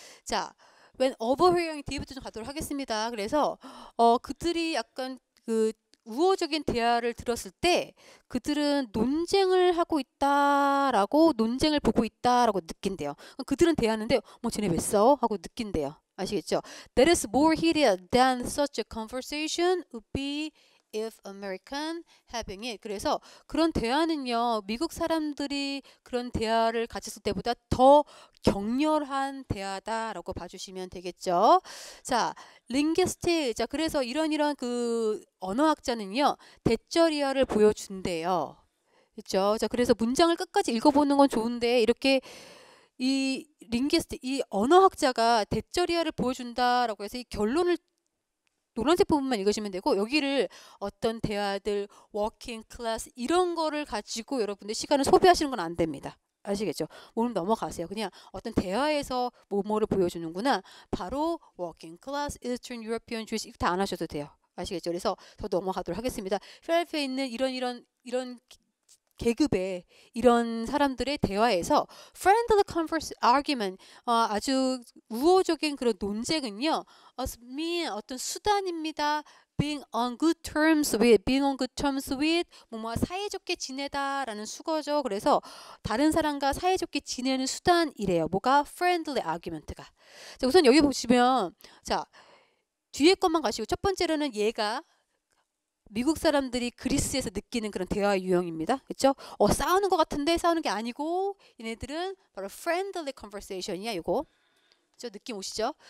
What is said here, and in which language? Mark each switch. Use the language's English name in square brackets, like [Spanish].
[Korean] 자, [English] when overhearing [Korean] 뒤부터 좀 가도록 하겠습니다. 그래서 그들이 약간 그 우호적인 대화를 들었을 때 그들은 논쟁을 하고 있다라고 논쟁을 보고 있다라고 느낀대요. 그들은 대하는데 뭐 쟤네 왜 싸워? 하고 느낀대요. 아시겠죠? [English] That is more heated than such a conversation would be if American having it. [Korean] 그래서 그런 대화는요, 미국 사람들이 그런 대화를 가졌을 때보다 더 격렬한 대화다라고 봐주시면 되겠죠. 자, linguistic. 자, 그래서 이런 그 언어학자는요, 대절이어를 보여준대요. 그렇죠? 자, 그래서 문장을 끝까지 읽어보는 건 좋은데 이렇게 이 링기스트, 이 언어학자가 대절이어를 보여준다라고 해서 이 결론을 노란색 부분만 읽으시면 되고 여기를 어떤 대화들, 워킹 클래스 이런 거를 가지고 여러분들 시간을 소비하시는 건 안 됩니다. 아시겠죠? 오늘 넘어가세요. 그냥 어떤 대화에서 뭐뭐를 보여주는구나. 바로 워킹 클래스, Eastern European Jewish 이거 다 안 하셔도 돼요. 아시겠죠? 그래서 더 넘어가도록 하겠습니다. 필라델피아에 있는 이런 계급의 이런 사람들의 대화에서 [English] friendly converse argument [Korean] 아주 우호적인 그런 논쟁은요 mean 어떤 수단입니다. [English] being on good terms with [Korean] 뭐뭐 사이좋게 지내다라는 수거죠. 그래서 다른 사람과 사이좋게 지내는 수단이래요. 뭐가 [English] friendly argument [Korean] 가. 자, 우선 여기 보시면 자 뒤에 것만 가시고 첫 번째로는 얘가 미국 사람들이 그리스에서 느끼는 그런 대화 유형입니다. 그렇죠? 싸우는 것 같은데 싸우는 게 아니고 얘네들은 바로 [English] friendly conversation [Korean] 이야. 이거. 저 느낌 오시죠?